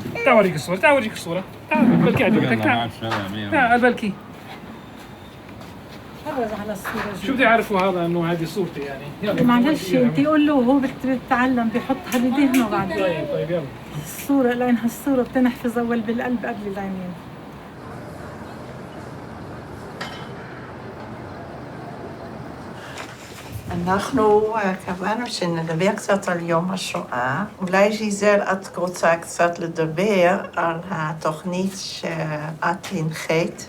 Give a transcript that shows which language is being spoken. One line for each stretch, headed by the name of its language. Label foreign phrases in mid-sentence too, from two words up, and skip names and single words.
Arabic: أوريك الصورة. تعال بلكي عجبتك. تعال بلكي. تفرج على الصورة جوا. شو بدي يعرفوا هذا انه هذه صورتي يعني؟ يلا معلش انت قول له وهو بتتعلم بيحطها بذهنه بعدين. طيب يلا. الصورة لأنها الصورة بتنحفظ أول بالقلب قبل العينين.
Hebrew: אנחנו קבענו שנדבר קצת על יום השואה. אולי ז'יזל, את רוצה קצת לדבר על התוכנית שאת הנחית?